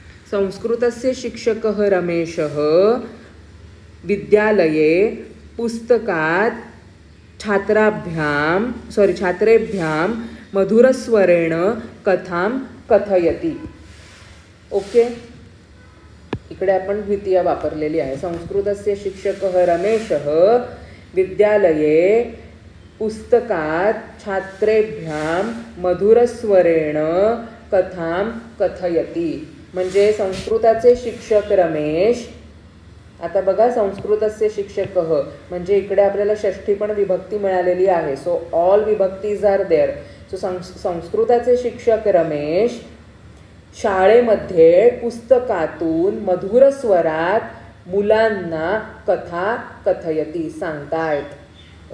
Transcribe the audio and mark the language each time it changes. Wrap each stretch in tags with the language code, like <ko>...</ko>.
<sa>संस्कृतस्य शिक्षकः रमेशः विद्यालये पुस्तकात् छात्रेभ्यां मधुरस्वरेण कथां कथयति.</sa> <mr>ओके, इकडे आपण द्वितीय वापरलेली आहे.</mr> <sa>संस्कृतस्य शिक्षकः रमेशः विद्यालये पुस्तकात् छात्रेभ्यां मधुरस्वरेण कथां कथयति.</sa> <mr>म्हणजे संस्कृताचे शिक्षक रमेश, आता बघा</mr> <sa>संस्कृतस्य शिक्षकः</sa> <mr>म्हणजे इकडे आपल्याला षष्ठी पण विभक्ती मिळालेली आहे.</mr> <en>So all विभक्तीज are there.</en> <mr>So संस्कृताचे शिक्षक रमेश शाळेमध्ये पुस्तकातून मधुर स्वरात मुलांना कथा कथयति, सांगतायत.</mr>